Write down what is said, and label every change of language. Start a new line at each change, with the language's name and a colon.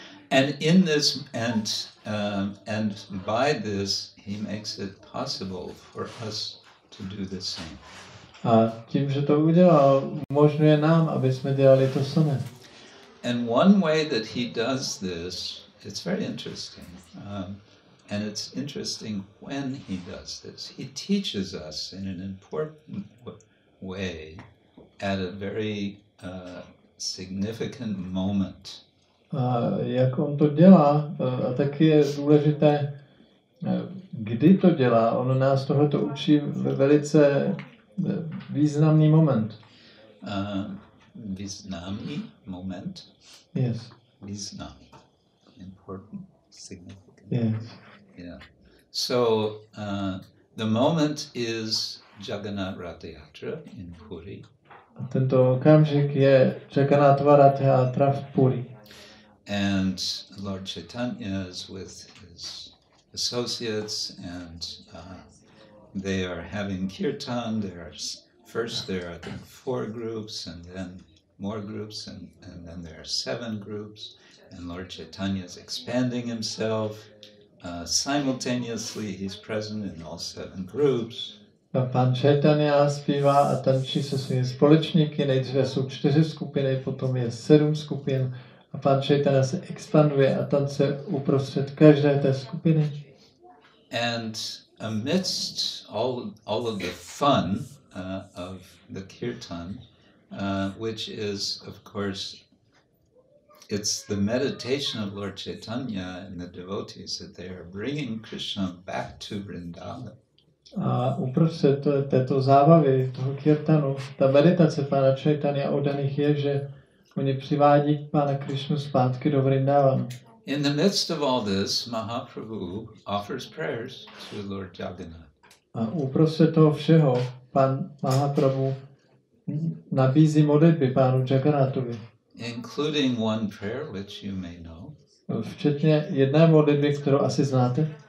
English: And in this, and by this, he makes it possible for us to do the same.
Czech: A tím, že to udělal, umožňuje nám, aby jsme dělali to samé.
English: And one way that he does this, it's very interesting. And it's interesting when he does this. He teaches us in an important way at a very significant moment.
Czech: A jak on to dělá, a taky je důležité, kdy to dělá. On nás tohleto učí ve velice významný moment. Významný moment?
English: Yes.
Czech: Význam.
English: Important, significant. Yes. Yeah. So the moment is Jagannath Rath Yatra in Puri.
Czech: A tento okamžik je Jagannatha Rath Yatra v Puri.
English: And Lord Chaitanya is with his associates, and they are having kirtan. First there are, I think, 4 groups, and then more groups, and then there are 7 groups. And Lord Chaitanya is expanding himself. Simultaneously, he's present in all 7 groups.
Czech: Pán Chaitanya zpívá a tančí se svými společníky. Nejdříve jsou 4 skupiny, potom je 7 skupin. A pán Chaitanya se expanduje a tancuje uprostřed každé té skupiny.
English: And amidst all of the fun of the kirtan, which is, of course, it's the meditation of Lord Chaitanya and the devotees that they are bringing Krishna back to Vrindavan.
Czech: A uprostřed této zábavy, toho kirtanu, ta meditace pána Chaitanya oddaných je, že oni přivádí pána Krishnu zpátky do Vrindavan.
English: In the midst of all this, Mahaprabhu offers prayers to Lord Jagannath.
Czech: A uprostřed toho všeho pán Mahaprabhu nabízí modlitby pánu Jagannathovi.
English: Including one prayer which you may know.
Czech: Včetně jedné modlitby, kterou asi znáte.